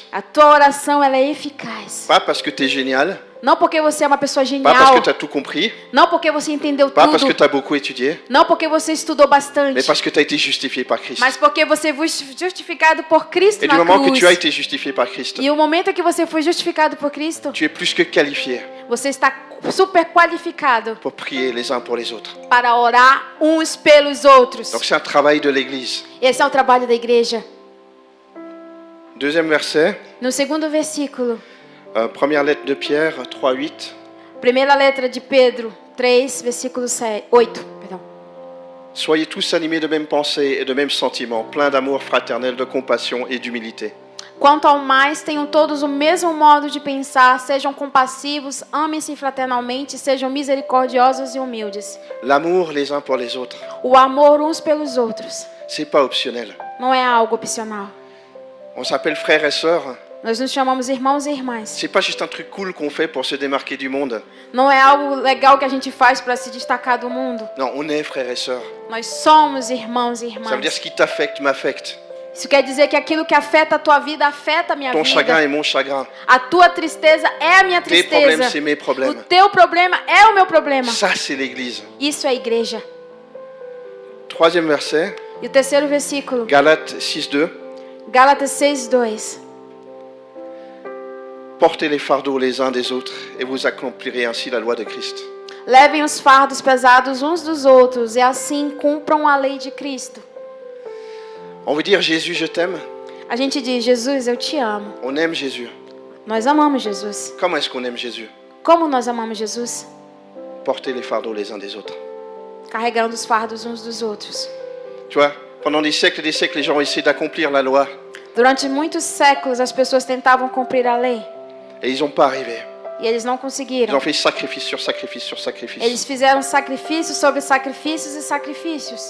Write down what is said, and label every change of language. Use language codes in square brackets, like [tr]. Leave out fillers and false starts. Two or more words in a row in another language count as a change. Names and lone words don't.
[pt] A tua oração ela é eficaz. [fr] Pas parce que tu es génial, [pt] Não porque você é uma pessoa [fr] pas parce [pt] genial. [fr] que tu as tout compris, [pt] Não porque você entendeu [fr] pas parce que [pt] tudo. [fr] tu as beaucoup étudié, [pt] Não porque você estudou bastante. [fr] mais parce que tu as été justifié par Christ. [pt] Mas porque você foi justificado por Cristo [fr] Et du [pt] na [fr] moment que [pt] cruz. [fr] tu as été justifié par Christ, [pt] E o momento que você foi justificado por Cristo, [fr] tu es plus que qualifié [pt] você está super qualificado [fr] pour prier les uns pour les autres. [pt] para orar uns pelos outros. [fr] Donc c'est un travail de l'Église. [pt] Esse é o trabalho da igreja. [fr] Deuxième verset, [pt] No segundo versículo, [fr] première lettre de Pierre 3,8. [pt] primeira letra de Pedro 3, versículo 8. Perdão. [fr] Soyez tous animés de même pensée et de même sentiment, pleins d'amour fraternel, de compassion et d'humilité. [pt] Quanto ao mais, tenham todos o mesmo modo de pensar, sejam compassivos, amem-se fraternalmente, sejam misericordiosos e humildes. [fr] L'amour les uns pour les autres, [pt] O amor uns pelos outros [fr] c'est pas optionnel. [pt] não é algo opcional. [fr] On s'appelle frères et sœurs. [pt] Nós nos chamamos irmãos e irmãs. [fr] C'est pas juste un truc cool qu'on fait pour se démarquer du monde. [pt] Não é algo legal que a gente faz para se destacar do mundo. [fr] Non, on est frères et sœurs. [pt] Nós somos irmãos e [fr] Ça veut dire [pt] irmãs. [fr] ce qui t'affecte m'affecte. [pt] Isso quer dizer que aquilo que afeta a tua vida afeta a minha [fr] Ton chagrin [pt] vida. [fr] est mon chagrin. [pt] A tua tristeza é a minha [fr] Tes problèmes, [pt] tristeza. [fr] c'est mes [pt] O [fr] problèmes. [pt] teu problema é o meu problema. [fr] Ça, c'est l'Église. [pt] Isso é a igreja. [fr] Troisième verset, [pt] E o terceiro versículo, [fr] Galates 6,2. [pt] Gálatas 6:2. [fr] Portez les fardeaux les uns des autres et vous accomplirez ainsi la loi de Christ. [pt] Levem os fardos pesados uns dos outros e assim cumpram a lei de Cristo. [fr] On veut dire Jésus, je t'aime. [pt] A gente diz: Jesus, eu te amo. [fr] On aime Jésus. [pt] Nós amamos Jesus. [fr] Comment est-ce qu'on aime Jésus? [pt] Como nós amamos Jesus? [fr] Portez les fardeaux les uns des autres. [pt] Carregando os fardos uns dos outros. [fr] Tu vois, pendant des siècles et des siècles, les gens ont essayé d'accomplir la loi [pt] Durante muitos séculos, as pessoas tentavam cumprir a lei [fr] et ils n'ont pas arrivé. [pt] e eles não [fr] Ils [pt] conseguiram. [fr] ont fait sacrifice sur sacrifice sur sacrifice. [pt] Eles fizeram sacrifícios sobre sacrifícios e sacrifícios.